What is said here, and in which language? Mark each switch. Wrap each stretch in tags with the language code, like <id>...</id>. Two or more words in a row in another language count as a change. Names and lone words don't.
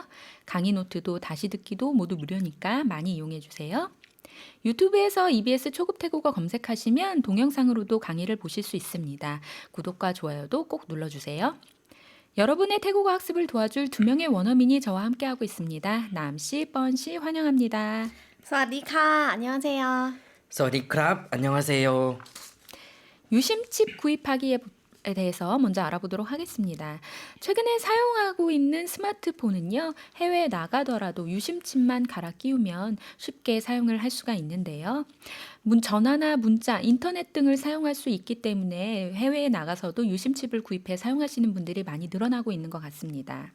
<ko>강의 노트도 다시 듣기도 모두 무료니까 많이 이용해 주세요. 유튜브에서 EBS 초급 태국어 검색하시면 동영상으로도 강의를 보실 수 있습니다. 구독과 좋아요도 꼭 눌러주세요. 여러분의 태국어 학습을 도와줄 두 명의 원어민이 저와 함께하고 있습니다. 남씨, 뻔씨 환영합니다.</ko> <th>สวัสดีค่ะ</th> <ko>안녕하세요.</ko> <th>สวัสดีครับ</th> <ko>안녕하세요. 유심칩 구입하기에 대해서 먼저 알아보도록 하겠습니다. 최근에 사용하고 있는 스마트폰은요, 해외에 나가더라도 유심칩만 갈아 끼우면 쉽게 사용을 할 수가 있는데요. 전화나 문자, 인터넷 등을 사용할 수 있기 때문에 해외에 나가서도 유심칩을 구입해 사용하시는 분들이 많이 늘어나고 있는 것 같습니다.</ko>